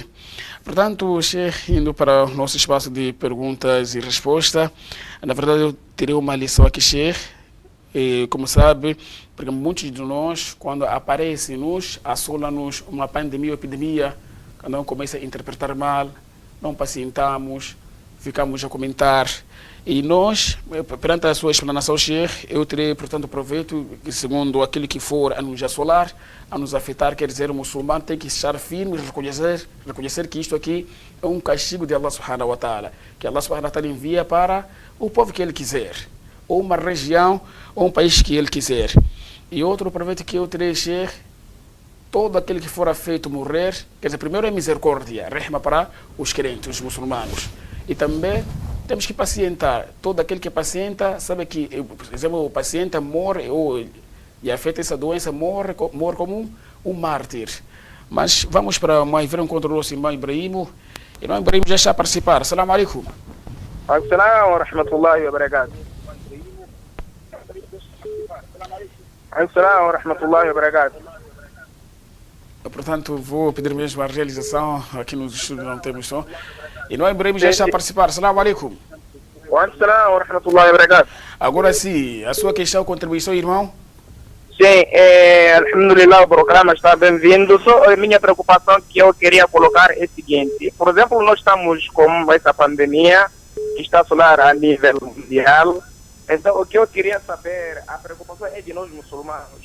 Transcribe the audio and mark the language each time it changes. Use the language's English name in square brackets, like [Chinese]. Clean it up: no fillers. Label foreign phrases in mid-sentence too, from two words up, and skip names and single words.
[Portuguese] Portanto, indo para o nosso espaço de perguntas e respostas, na verdade eu terei uma lição aqui, como sabe, porque muitos de nós, quando aparece-nos, assola-nos uma pandemia ou epidemia, quando começa a interpretar mal, não pacientamos, ficamos a comentar. E nós, perante a sua explanação, eu terei, portanto, proveito que, segundo aquilo que for a nos assolar, a nos afetar, quer dizer, o muçulmano tem que estar firme e reconhecer que isto aqui é um castigo de Allah [Arabic] سبحانه وتعالى, [Portuguese] que Allah [Arabic] سبحانه وتعالى [Portuguese] envia para o povo que ele quiser, ou uma região, ou um país que ele quiser. E outro proveito que eu terei, todo aquele que for feito morrer, quer dizer, primeiro é misericórdia, rehma para os crentes, os muçulmanos. E também temos que pacientar. Todo aquele que pacienta sabe que, por exemplo, o paciente morre ou e afeta essa doença, morre como um mártir. Mas vamos para mais ver um encontro do nosso irmão Ibrahim. Irmão Ibrahim já está a participar. [Arabic] السلام عليكم. السلام ورحمة الله وبركاته. السلام ورحمة الله وبركاته. [Portuguese] Portanto, vou pedir mesmo a realização. Aqui nos estúdios não temos som. Irmão Ibrahim já está a participar. [Arabic] السلام عليكم. والسلام ورحمة الله وبركاته. [Portuguese] Agora sim, a sua questão, contribuição, irmão? Sim, alhamdulillah, o programa está bem-vindo. Só a minha preocupação que eu queria colocar é a seguinte. Por exemplo, nós estamos com essa pandemia que está a assolar a nível mundial. Então, o que eu queria saber, a preocupação é de nós muçulmanos.